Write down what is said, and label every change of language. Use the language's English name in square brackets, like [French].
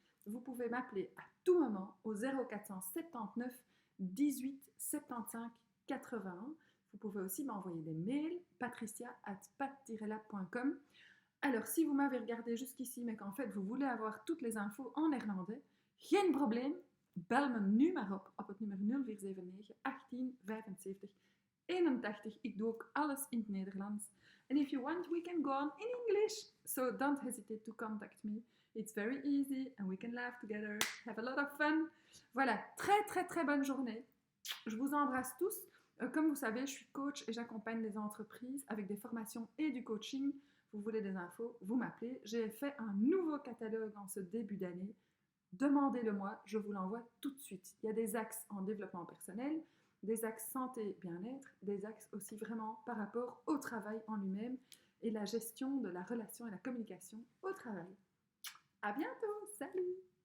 [French] Vous pouvez m'appeler à tout moment au 0479 18 75 81. Vous pouvez aussi m'envoyer des mails patricia@pat-lab.com. Alors, si vous m'avez regardé jusqu'ici, mais qu'en fait vous voulez avoir toutes les infos en néerlandais, [Dutch] geen probleem. Bel me nu maar op het nummer 0479 1875 81. Ik doe ook alles in het Nederlands. [English] And if you want, we can go on in English. So don't hesitate to contact me. It's very easy and we can laugh together, have a lot of fun. [French] Voilà, très très très bonne journée. Je vous embrasse tous. Comme vous savez, je suis coach et j'accompagne les entreprises avec des formations et du coaching. Vous voulez des infos, vous m'appelez. J'ai fait un nouveau catalogue en ce début d'année. Demandez-le-moi, je vous l'envoie tout de suite. Il y a des axes en développement personnel, des axes santé, bien-être, des axes aussi vraiment par rapport au travail en lui-même et la gestion de la relation et la communication au travail. À bientôt, salut!